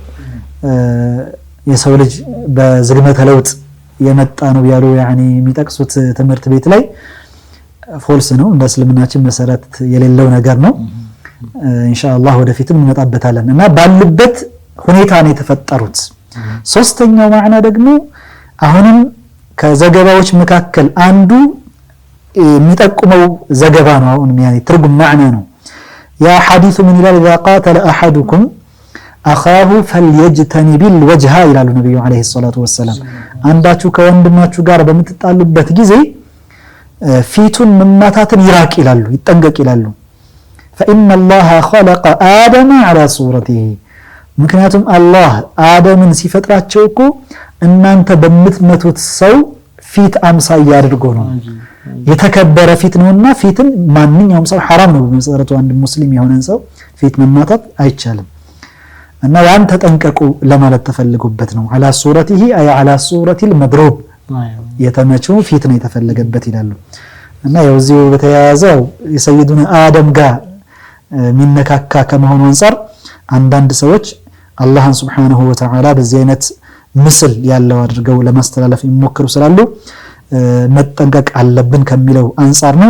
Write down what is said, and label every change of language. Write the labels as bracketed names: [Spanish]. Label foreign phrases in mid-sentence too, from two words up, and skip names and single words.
[Amharic] የሰው ልጅ በዝግመተ ለውጥ የመጣ ነው ያሉ ያኒ የሚጠቅሱት ትምህርት ቤት ላይ ፎልስ ነው። እንደ እስልምናችን መሰረት የሌለው ነገር ነው። ኢንሻአላህ ወደፊትም እንመጣበታለን እና ባሉበት ሁኔታ ነው የተፈጠሩት። ሶስተኛው ማዕና ደግሞ አሁንም ከዘገባዎች መካከል አንዱ የሚጠቁመው ዘገባ ነው። አሁን ያኒ ትርጉም ማዕና ነው። ያ ሐዲሱ ምን ይላል? [Arabic] إذا قاتل أحدكم أخاه فليجتنب الوجه [Amharic] ይላሉ ነብዩ [Arabic] عليه الصلاة والسلام። [Amharic] አንዳችሁ ከወንድማችሁ ጋር በምትጣሉበት ጊዜ ፊቱን መማታትን ይራቅ ይላሉ፣ ይጠንቀቅ ይላሉ። [Arabic] فإن الله خلق آدم على صورته [Amharic] ምክንያቱም አላህ አደምን ሲፈጥራቸው እኮ እናንተ በምትመቱት ሰው ፊት አምሳያ አድርጎ ነው። የተከበረ ፊት ነውና ፊትን ማንኛውም ሰው حرام ነው በመሰረቱ አንድ ሙስሊም የሆነን ሰው ፊት መማታት አይቻልም። እና ያን ተጠንቀቁ ለማለት ተፈልጎበት ነው። [Arabic] على صورته أي على صورة المضروب [Amharic] የተመቸው ፊት ነው የተፈለገበት ይላሉ። እና ያውዚው በተያያዘው የሰይዱና አደም ጋር ሚነካካ ከመሆኑ አንፃር አንዳንድ ሰዎች አላህን [Arabic] سبحانه وتعالى [Amharic] በዚህ አይነት ምስል ያለው አድርገው ለማስተላለፍ የሚሞክሩ ስላሉ መጠንቀቅ አለብን ከሚለው አንፃር ነው።